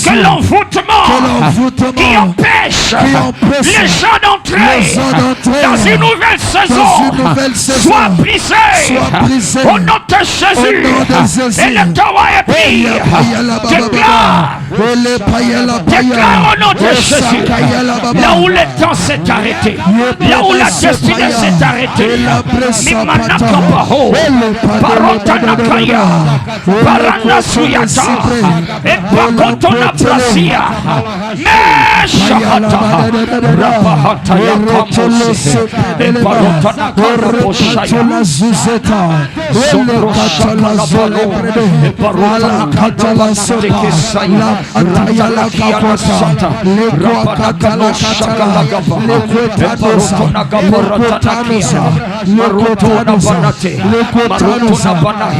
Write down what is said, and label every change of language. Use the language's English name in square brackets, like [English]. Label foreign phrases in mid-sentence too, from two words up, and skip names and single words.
[French] Que l'envoûtement qui empêche les gens d'entrer dans une nouvelle saison soit brisé au nom de Jésus. Et le Torah est pris. Déclare au nom de Jésus. Là où le temps s'est arrêté, là où la destinée s'est arrêtée, Mimanakabaho, Barotanakaya, Baranasuyata, et Bakotona Brasia, Meshahata, Rapahata Yakamosi, et Barotanakaraboshaya, Sobroshakalabalo, et Barotanakarabasekesaya, Ratalakianasata, Rapanakalo Shakalagaba, Eparotona Gabaratanakia, Marotona Banate, Marotona Banahi,